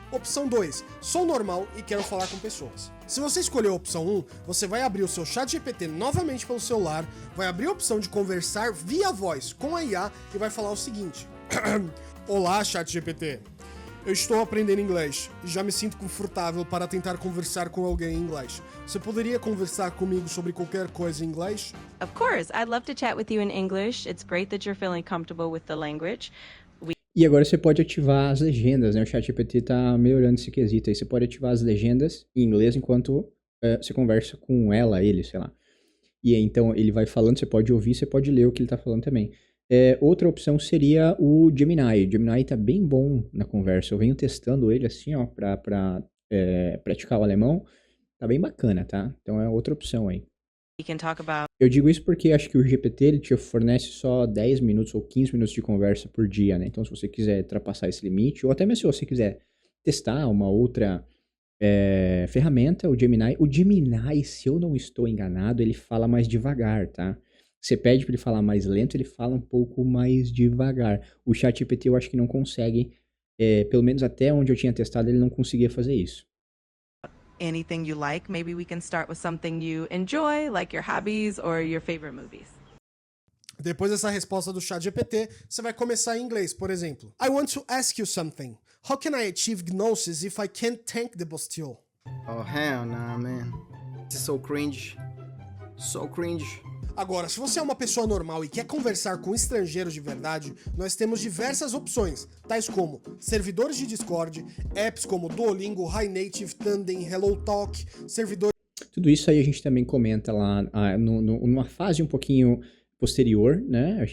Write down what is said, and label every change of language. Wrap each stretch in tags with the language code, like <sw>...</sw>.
<pt>Opção 2, sou normal e quero falar com pessoas. Se você escolher a opção 1, você vai abrir o seu chat GPT novamente pelo celular, vai abrir a opção de conversar via voz com a IA e vai falar o seguinte: Olá, chat GPT. Eu estou aprendendo inglês e já me sinto confortável para tentar conversar com alguém em inglês. Você poderia conversar comigo sobre qualquer coisa em inglês?</pt> <en>Of course, I'd love to chat with you in English. It's great that you're feeling comfortable with the language.</en> <pt>E agora você pode ativar as legendas, né? O ChatGPT tá melhorando esse quesito aí. Você pode ativar as legendas em inglês enquanto você conversa com ela, ele, sei lá. E aí, então ele vai falando, você pode ouvir, você pode ler o que ele tá falando também. Outra opção seria o Gemini. O Gemini tá bem bom na conversa. Eu venho testando ele assim, ó, pra praticar o alemão. Tá bem bacana, tá? Então é outra opção aí.</pt> <en>We can talk about...</en> <pt>Eu digo isso porque acho que o GPT ele te fornece só 10 minutos ou 15 minutos de conversa por dia, né? Então se você quiser ultrapassar esse limite, ou até mesmo se você quiser testar uma outra ferramenta, o Gemini, se eu não estou enganado, ele fala mais devagar, tá? Você pede para ele falar mais lento, ele fala um pouco mais devagar. O ChatGPT eu acho que não consegue, pelo menos até onde eu tinha testado, ele não conseguia fazer isso.</pt> <en>anything you like. Maybe we can start with something you enjoy, like your hobbies or your favorite movies.</en> <pt>Depois dessa resposta do ChatGPT, você vai começar em inglês, por exemplo.</pt> <en>I want to ask you something. How can I achieve gnosis if I can't tank the Bastille? Oh, hell nah, man. This is so cringe. So cringe.</en> <pt>Agora, se você é uma pessoa normal e quer conversar com estrangeiros de verdade, nós temos diversas opções, tais como servidores de Discord, apps como Duolingo, HiNative, Tandem, HelloTalk, servidores... Tudo isso aí a gente também comenta lá numa fase um pouquinho posterior, né?</pt>